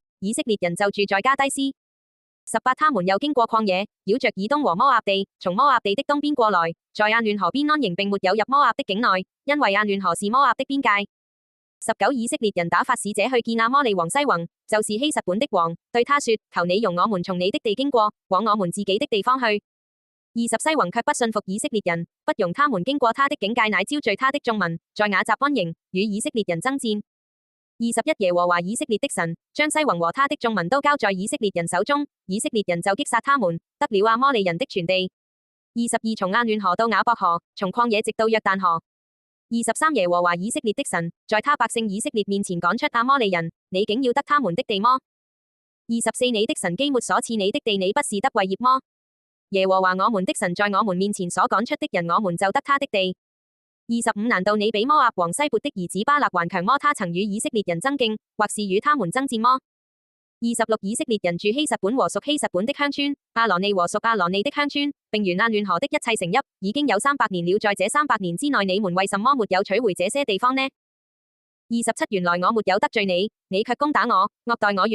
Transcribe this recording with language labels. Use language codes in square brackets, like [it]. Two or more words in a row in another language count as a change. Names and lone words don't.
[zh] 以色列人就住在加低斯。18他們又經過曠野，繞着以東和摩押地，從摩押地的東邊過來，在亞嫩河邊安營，並沒有入摩押的境內，因為亞嫩河是摩押的邊界。19以色列人打發使者去見亞摩利王西宏，就是希實本的王，對他說：求你容我們從你的地經過，往我們自己的地方去。20西宏卻不信服以色列人，不容他們經過他的境界，乃招聚他的眾民，在雅雜安營，與以色列人爭戰。21耶和華以色列的神將西宏和他的眾民都交在以色列人手中，以色列人就擊殺他們，得了亞摩利人的全地。22從亞嫩河到雅博河，從曠野直到約旦河。23耶和華以色列的神在他百姓以色列面前趕出亞摩利人，你竟要得他們的地麼？24你的神基抹所賜你的地，你不是得為業麼？耶和華我們的神在我們面前所趕出的人，我們就得他的地。25難道你比摩押王西撥的兒子巴勒還強麼？他曾與以色列人爭競，或是與他們爭戰麼？26以色列人住希實本和屬希實本的鄉村，亞羅尼和屬亞羅尼的鄉村，並沿亞嫩河的一切城邑，已經有300年了。在這300年之內，你們為什麼沒有取回這些地方呢？27原來我沒有得罪你，你卻攻打我，惡待我。